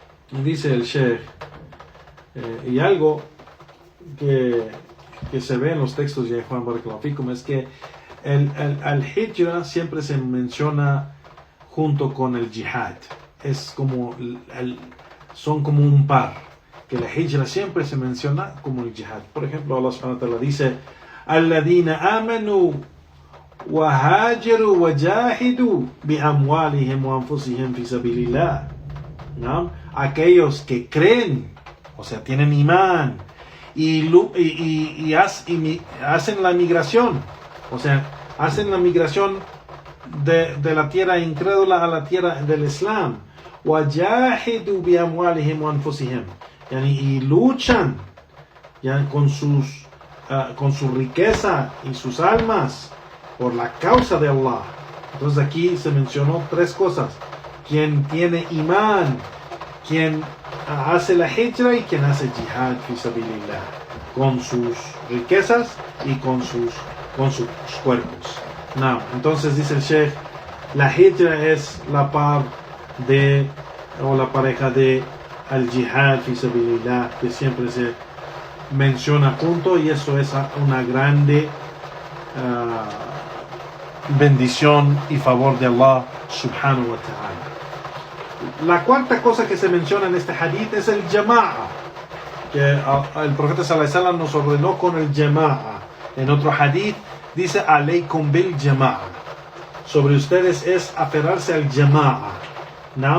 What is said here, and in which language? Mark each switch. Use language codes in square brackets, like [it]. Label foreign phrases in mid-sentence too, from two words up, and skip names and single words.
[es] dice el Sheikh, y algo que se ve en los textos de Juan [ar] بارك الله فيكم [es] es que el hijra siempre se menciona junto con el jihad. Es como son como un par, que la hijra siempre se menciona como el jihad. Por ejemplo, Allah [ar] سبحانه وتعالى [es] dice: [ar] الذين آمنوا وهاجروا وجاهدوا بأموالهم وأنفسهم في سبيل الله. [es] ¿No? Aquellos que creen, o sea, tienen imán y hacen la migración, o sea, hacen la migración de la tierra incrédula a la tierra del Islam. [ar] وَجَاهِدُوا بِأَمْوَالِهِمْ وَأَنفُسِهِمْ, [es] y luchan con su riqueza y sus almas por la causa de Allah. Entonces aquí se mencionó tres cosas: quien tiene imán, quien hace la hijra y quien hace [ar] جهاد في سبيل الله, [es] con sus riquezas y con sus cuerpos. No, entonces dice el Sheikh, la hijra es la par de, o la pareja de [ar] الجهاد في سبيل الله, [es] que siempre se menciona junto, y eso es una grande bendición y favor de Allah [ar] سبحانه وتعالى. [es] La cuarta cosa que se menciona en este hadith es el jama'a, que el profeta [ar] صلى الله عليه وسلم [es] nos ordenó con el jama'a. En otro hadith dice: [ar] عليكم بالجماعة, [es] sobre ustedes es aferrarse al jama'a, ¿no?